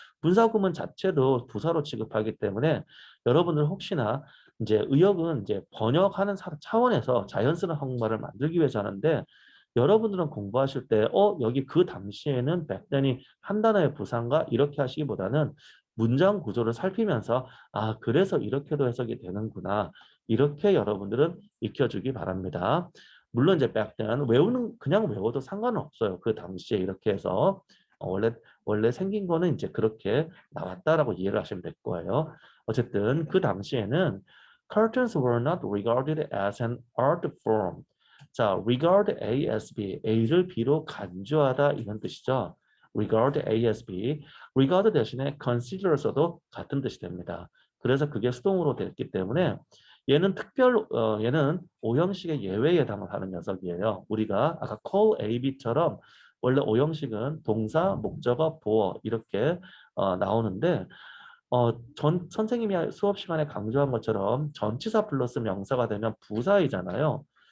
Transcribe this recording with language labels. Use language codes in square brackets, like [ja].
[ko] 분사구문 자체도 부사로 취급하기 때문에 여러분들 혹시나 이제 의역은 이제 번역하는 차원에서 자연스러운 한국말을 만들기 위해서 하는데 여러분들은 공부하실 때 여기 그 당시에는 백단이 한 단어의 부사인가 이렇게 하시기보다는 문장 구조를 살피면서 그래서 이렇게도 해석이 되는구나 이렇게 여러분들은 익혀주기 바랍니다. 물론 이제 back then 외우는 그냥 외워도 상관은 없어요. 그 당시에 이렇게 해서 원래 생긴 거는 이제 그렇게 나왔다라고 이해를 하시면 될 거예요. 어쨌든 그 당시에는 [en] curtains were not regarded as an art form. [ko] 자, regard A as B, A를 B로 간주하다 이런 뜻이죠. regard A as B, regard 대신에 consider 써도 같은 뜻이 됩니다. 그래서 그게 수동으로 됐기 때문에 얘는 오형식의 예외에 해당을 하는 녀석이에요. 우리가 아까 call A, B처럼 원래 오형식은 동사, 목적어, 보어 이렇게 나오는데 선생님이 수업 시간에 강조한 것처럼 전치사 플러스 명사가 되면 부사이잖아요.